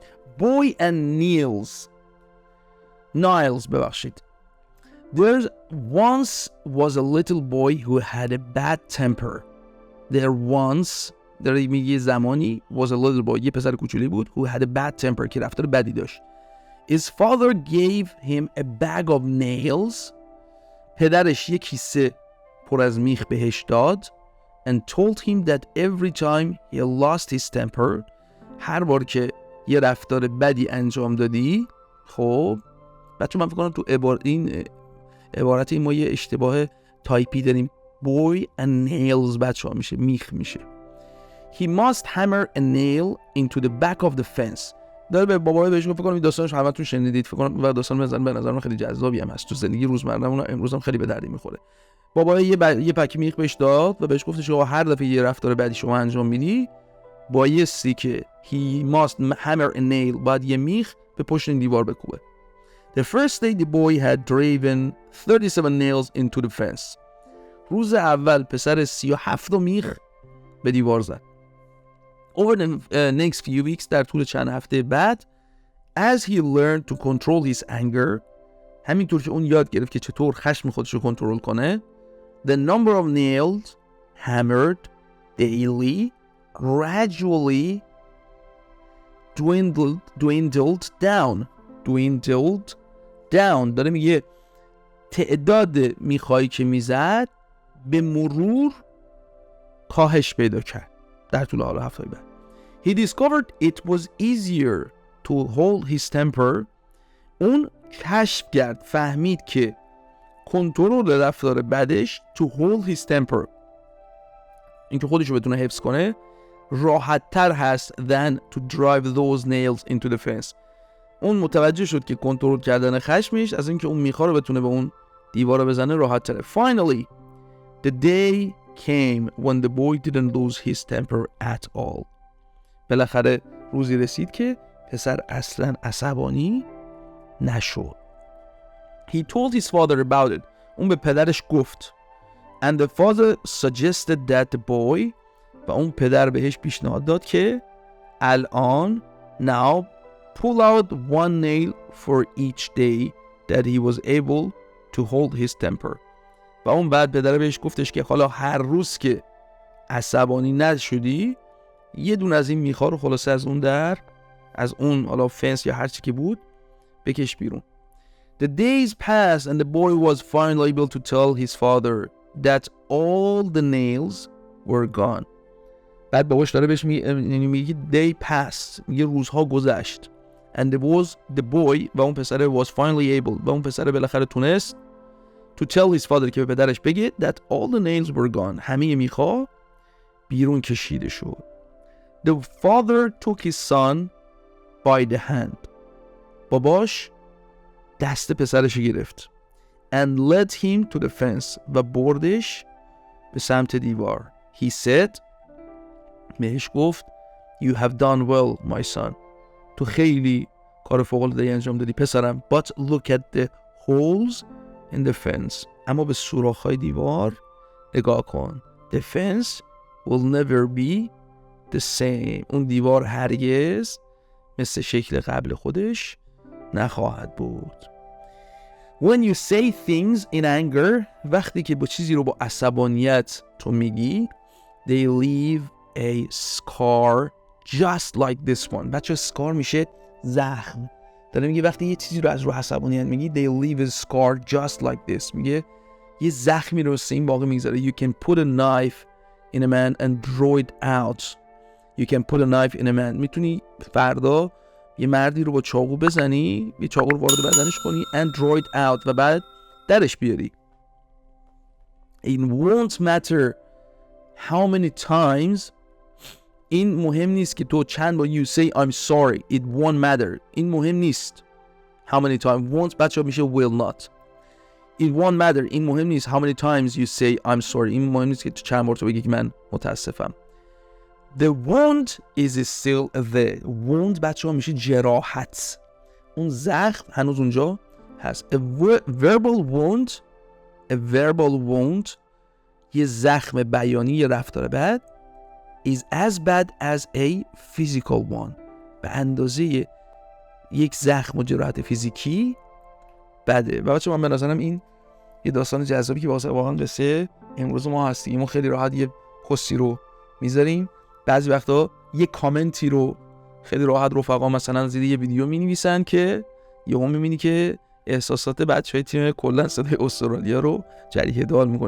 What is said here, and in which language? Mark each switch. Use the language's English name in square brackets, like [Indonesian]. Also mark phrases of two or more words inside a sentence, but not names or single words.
[English] Boy and Niles ببخشید. There once was a little boy who had a bad temper. There once [Persian] داره میگه زمانی [English] was a little boy [Persian] یه پسر کوچولی بود [English] who had a bad temper [Persian] که رفتار بدی داشت. [English] His father gave him a bag of nails. [Persian] پدرش یک کیسه پر از میخ بهش داد [English] and told him that every time he lost his temper [Persian] هر بار که یه رفتار بدی انجام دادی خب بچه من فکر کنم تو این عبارت ما یه اشتباه تایپی داریم. [English] boy and nails [Persian] بچه ها میشه میخ میشه. [English] He must hammer a nail into the back of the fence. [Persian] داره به بابای بهش فکر کنم این داستانش همتون شنیدید فکر کنم و داستان به نظر من خیلی جذابی هم هست تو زندگی روزمره‌مون امروز هم خیلی به دردی میخوره. بابای یه پکی میخ بهش داد و بهش گفتش که هر دفعه یه رفتار بدی شما انجام میدی بایستی که [English] he must hammer a nail [Persian] بعد یه میخ به پشت این دیوار بکوبه. [English] The first day the boy had driven 37 nails into the fence. [Persian] روز اول پسر 37 میخ به دیوار زد. [English] Over the next few weeks [Persian] در طول چند هفته بعد [English] as he learned to control his anger [Persian] همینطور که اون یاد گرفت که چطور خشم خودش رو کنترل کنه [English] the number of nails hammered daily gradually dwindled down. [Persian] داره میگه تعداد میخایی که میزد به مرور کاهش پیدا کرد در طول حالا هفته بعد. [English] He discovered it was easier to hold his temper. [Persian] اون کشف کرد فهمید که کنترل رفتار بدش [English] to hold his temper [Persian] اینکه خودشو بتونه حفظ کنه راحت تر هست [English] than to drive those nails into the fence. [Persian] اون متوجه شد که کنترل کردن خشمش از اینکه اون میخواد رو بتونه به اون دیوار رو بزنه راحت تره. [English] Finally the day came when the boy didn't lose his temper at all. [Persian] بالاخره روزی رسید که پسر اصلا عصبانی نشد. [English] He told his father about it. [Persian] اون به پدرش گفت. [English] And the father suggested that the boy [Persian] و اون پدر بهش پیشنهاد داد که الان [English] now pull out one nail for each day that he was able to hold his temper. [Persian] و اون بعد پدر بهش گفتش که حالا هر روز که عصبانی نشدی یه دونه از این میخا رو خلاصه از اون حالا فنس یا هر چی که بود بکش بیرون. [English] The days passed and the boy was finally able to tell his father that all the nails were gone. [Persian] بعد باباش داره بهش میگه [English] day passed [Persian] میگه روزها گذشت [English] and the boy [Persian] و اون پسر [English] was finally able [Persian] و اون پسر بالاخره تونست [English] to tell his father [Persian] که به پدرش بگه [English] that all the nails were gone [Persian] همه میخا بیرون کشیده شد. [English] The father took his son by the hand. [Persian] باباش دست پسرش گرفت [English] and led him to the fence [Persian] و بردش به سمت دیوار. [English] He said [Persian] بهش گفت [English] You have done well my son. [Persian] تو خیلی کار فوق‌العاده‌ای انجام دادی پسرم. [English] But look at the holes in the fence. [Persian] اما به سوراخ‌های دیوار نگاه کن. [English] The fence will never be the same. [Persian] اون دیوار هرگز مثل شکل قبل خودش نخواهد بود. [English] When you say things in anger [Persian] وقتی که با چیزی رو با عصبانیت تو میگی [English] they leave a scar just like this one. [Persian] بچه scar میشه زخم داره میگه وقتی یه چیزی رو از رو عصبانیت میگی [English] they leave a scar just like this، [Persian] میگه یه زخمی رو واسه این باقی میذاره. [English] you can put a knife in a man and draw it out. you can put a knife in a man، [Persian] میتونی فردا یه مردی رو با چاقو بزنی، یه چاقو رو وارد بدنش کنی [English] and draw it out [Persian] و بعد درش بیاری. [English] it won't matter how many times، [Persian] این مهم نیست که تو چند بار [English] you say I'm sorry، it won't matter، [Persian] این مهم نیست. [English] how many times won't [Persian] بچه میشه [English] will not. it won't matter، [Persian] این مهم نیست. [English] how many times you say I'm sorry، [Persian] این مهم نیست که تو چند بار تو بگی که من متاسفم. [English] the wound is still there. [Persian] wound بچه ها میشه جراحت، اون زخم هنوز اونجا هست. a verbal wound یه زخم بیانی، یه رفتار بد is as bad as a physical one، به اندازه یک زخم و جراحت فیزیکی بده. و بچه من به نظرم این یه داستان جذابی که واقعا قصه امروز ما هستیم. ما خیلی راحت یه پستی رو میذاریم، بعضی وقتا یه کامنتی رو خیلی راحت رفقا مثلا زیر یه ویدیو مینویسن که یهو میبینی که احساسات بچهای تیم کلا صدای استرالیا رو جریحه دار میکنه.